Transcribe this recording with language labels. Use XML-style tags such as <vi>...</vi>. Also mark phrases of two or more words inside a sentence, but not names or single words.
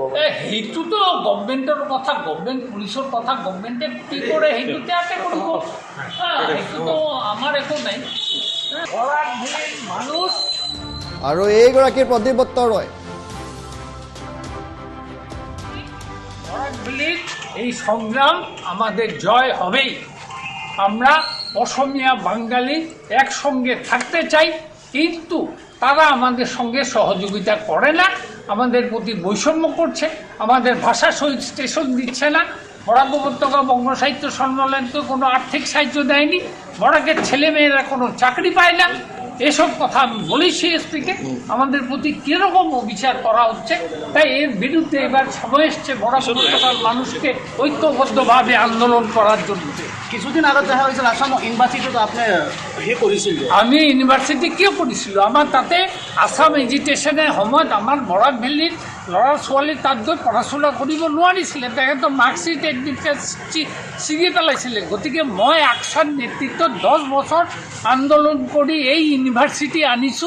<as>সেইটোতো গভৰ্ণমেণ্টৰ কথা, গভৰ্ণমেণ্ট পুলিচৰ কথা, গভৰ্ণমেণ্টে কি কৰে সেইটোতে আকে কৰিব। সেইটোতো আমাৰ একো নাই। মানুহ আৰু এইগৰাকী প্ৰদীপ দত্ত ৰয়</as> <bn>বাঙালির এই সংগ্রাম আমাদের জয় হবেই। আমরা অসমিয়া বাঙালি একসঙ্গে থাকতে চাই, কিন্তু তারা আমাদের সঙ্গে সহযোগিতা করে না, আমাদের প্রতি বৈষম্য করছে, আমাদের ভাষা শহীদ স্টেশন দিচ্ছে না, বরাক উপত্যকা বঙ্গ সাহিত্য সম্মেলনকে কোনো আর্থিক সাহায্য দেয়নি, বরাকের ছেলেমেয়েরা কোনো চাকরি পায় না। এসব কথা আমি বলেছি এসপিকে, আমাদের প্রতি কীরকম অবিচার করা হচ্ছে। তাই এর বিরুদ্ধে এবার সময় এসছে বরাক উপত্যকার মানুষকে ঐক্যবদ্ধভাবে আন্দোলন করার জন্য।</bn> <as>কিছুদিন আগত দেখা হৈছিল আসাম ইউনিভাৰ্চিটিত আপুনি কৰিছিল। আমি ইউনিভাৰ্চিটি কিয় কৰিছিলোঁ? আমাৰ তাতে আছাম এজিটেশ্যনে সময়ত আমাৰ বৰাক ভেলীৰ ল'ৰা ছোৱালী তাত গৈ পঢ়া শুনা কৰিব নোৱাৰিছিলে, তেখেতৰ মাৰ্কশ্বিট এডমিটেড ছিঙি পেলাইছিলে। গতিকে মই আকচাৰ নেতৃত্বত 10 বছৰ আন্দোলন কৰি এই ইউনিভাৰ্চিটি আনিছোঁ।</as>